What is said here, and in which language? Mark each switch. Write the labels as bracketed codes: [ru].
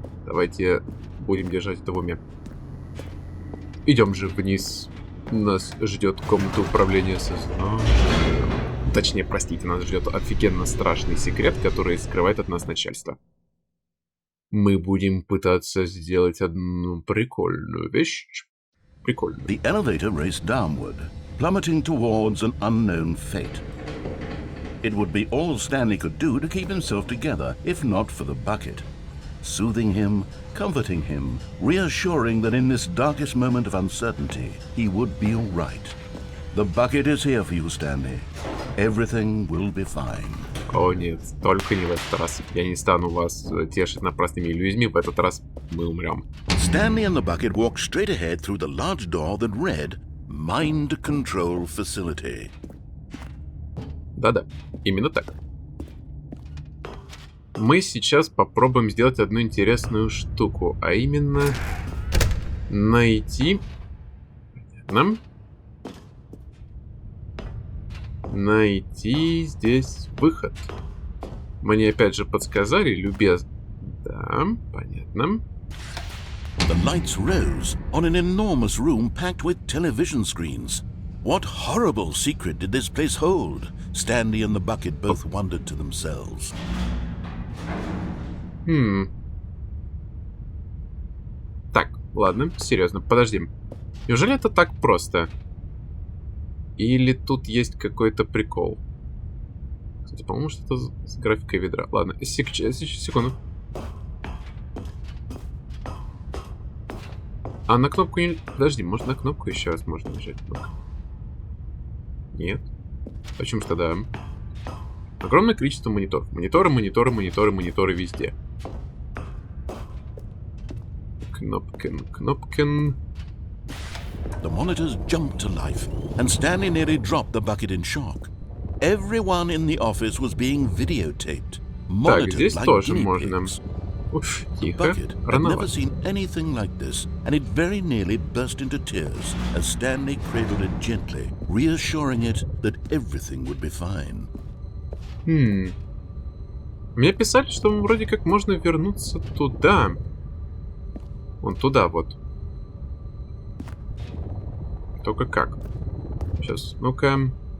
[ru] Давайте будем держать это в уме. Идем же вниз. Нас ждет комната управления сознанием. Точнее, простите, нас ждет офигенно страшный секрет, который скрывает от нас начальство. Мы будем пытаться сделать одну прикольную вещь. Прикольную. [en] The elevator raced downward, plummeting towards an unknown fate. It would be all Stanley could do to keep himself together, if not for the bucket. Soothing him, comforting him, reassuring that in this darkest moment of uncertainty, he would be all right. The bucket is here for you, Stanley. Everything will be fine. [ru] О нет, только не в этот раз. Я не стану вас тешить напрасными иллюзиями, в этот раз мы умрем. [en] Stanley and the bucket walked straight ahead through the large door that read, Mind Control Facility. [ru] Да-да, именно так. Мы сейчас попробуем сделать одну интересную штуку, а именно найти... Понятно. Найти здесь выход. Мне опять же подсказали, любезно. Да, понятно. [en] The lights rose on an enormous room packed with television screens. What horrible secret did this place hold? Stanley and the bucket both wondered to themselves. [ru] Так, ладно, серьезно, подожди. Неужели это так просто? Или тут есть какой-то прикол? Кстати, по-моему, что-то с графикой ведра. Ладно, секунду. А на кнопку не... Подожди, может на кнопку еще раз можно нажать? Нет. Почему что да? Огромное количество мониторов. Мониторы везде. Кнопкин. [en] The monitors jumped to life, and Stanley nearly dropped the bucket in shock. Everyone in the office was being videotaped, monitored like guinea pigs. The bucket had never seen anything like this, and it very nearly burst into tears as Stanley cradled it gently, reassuring it that everything would be fine. [ru] Мне писали, что вроде как можно вернуться туда. Вон туда вот. Только как? Сейчас, ну-ка.